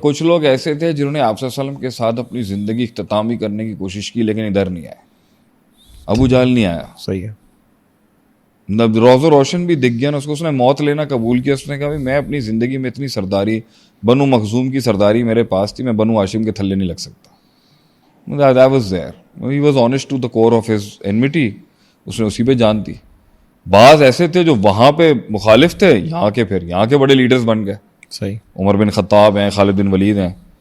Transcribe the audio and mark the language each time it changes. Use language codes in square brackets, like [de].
[ur] کچھ لوگ ایسے تھے جنہوں نے آپ صلی اللہ علیہ وسلم کے ساتھ اپنی زندگی اختتامی کرنے کی کوشش کی لیکن ادھر نہیں آئے. ابو جہل نہیں آیا. صحیح ہے. روز و روشن بھی دکھ گیا نا اس کو، اس نے موت لینا قبول کیا. اس نے کہا میں اپنی زندگی میں اتنی سرداری، بنو مخزوم کی سرداری میرے پاس تھی، میں بنو ہاشم کے تھلے نہیں لگ سکتا. [en] That was there. He was honest to the core of his enmity. [ur] اس نے اسی پہ جان دی. بعض ایسے تھے جو وہاں پہ مخالف تھے، یہاں کے پھر یہاں کے بڑے لیڈرز بن گئے. صحیح. عمر بن خطاب ہیں، خالد بن ولید ہیں.